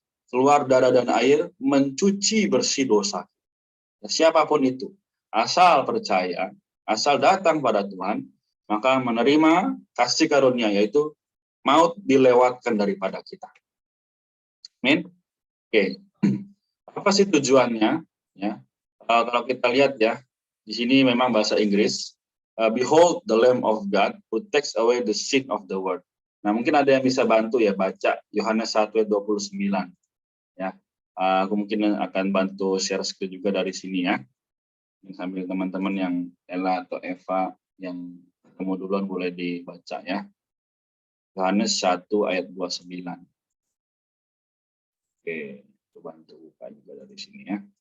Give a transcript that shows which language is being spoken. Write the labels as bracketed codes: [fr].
[id] Keluar darah dan air, mencuci bersih dosa. Ya, siapapun itu, asal percaya, asal datang pada Tuhan, maka menerima kasih karunia, yaitu maut dilewatkan daripada kita. Amin. Oke. Apa sih tujuannya? Ya. Kalau kita lihat ya, di sini memang bahasa Inggris. [en] Behold the Lamb of God who takes away the sin of the world. [id] Nah, mungkin ada yang bisa bantu ya baca Yohanes 1 ayat 29. Ya. Aku mungkin akan bantu share screen juga dari sini ya. Sambil teman-teman yang Ella atau Eva yang ketemu duluan boleh dibaca ya. Yohanes 1 ayat 29. Oke, coba bantu buka juga dari sini ya.